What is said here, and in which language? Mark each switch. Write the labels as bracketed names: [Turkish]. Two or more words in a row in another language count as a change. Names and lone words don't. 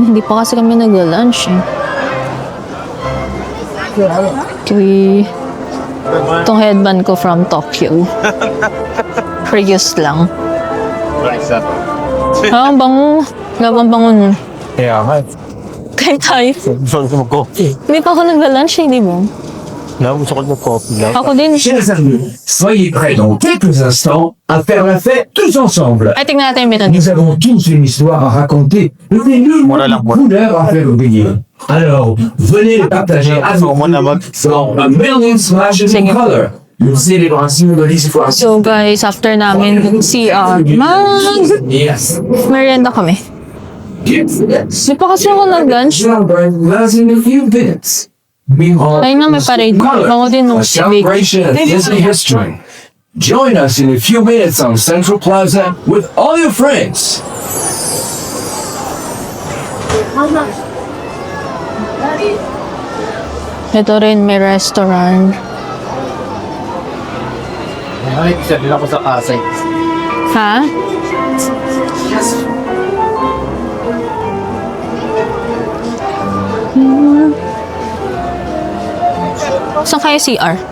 [Filipino] Hindi pa kasi kami nag-lunch eh. Itong headband ko from Tokyo. Previous lang. Ah, ang bango. Labang bango nun. Kaya nga. Kain tayo. Gusto ko mag-coffee. Hindi pa ako nag-lunch eh, di ba? Gusto ko mag-coffee lang. Ako din. [French] Chers amis, soyez prêts dans quelques instants à faire la fête tous ensemble. [Filipino] Ay, tingnan natin yung menu. [French] Nous avons tous une histoire à raconter, des millions de couleurs à faire briller. Alors, venez les partager avec nous dans A Million Splashes in Color, une célébration de l'histoire. [English] So guys, after [Filipino] namin CR, Yes. merienda kami. Yes. Di pa kasi ako nag-lunch. [English] Celebrate last in a few minutes. Meanwhile, [Filipino] Ayun na, may parade. Bango din nung [English] a celebration of Disney history. Join us in a few minutes on Central Plaza with all your friends. [Filipino] Ito rin, may restaurant. Ay, sabi ako sa Pasay. Ha? Saan kayo CR?